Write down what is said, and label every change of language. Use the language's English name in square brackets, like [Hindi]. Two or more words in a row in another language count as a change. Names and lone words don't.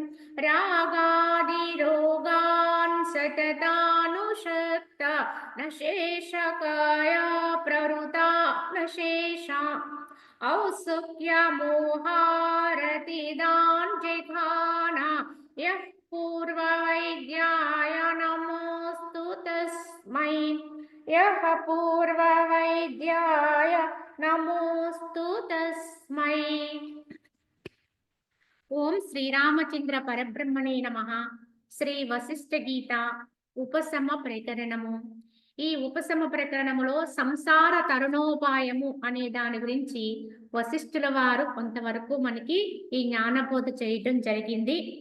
[Sanskrit] रागादिरोगान् सततानुषक्ता न शेषकाया प्रवृता न शेषा औत्सुक्यमोहारतिदान् जिघाना यः पूर्ववैद्याय नमोऽस्तु तस्मै यः पूर्ववैद्याय नमोऽस्तु तस्मै। ఓం శ్రీరామచంద్ర పరబ్రహ్మణే నమః. [Telugu] శ్రీ వశిష్ఠ గీత ఉపశమ ప్రకరణము. ఈ ఉపశమ ప్రకరణములో సంసార తరుణోపాయము అనే దాని గురించి వశిష్ఠుల వారు కొంతవరకు మనకి ఈ జ్ఞానబోధ చేయటం జరిగింది.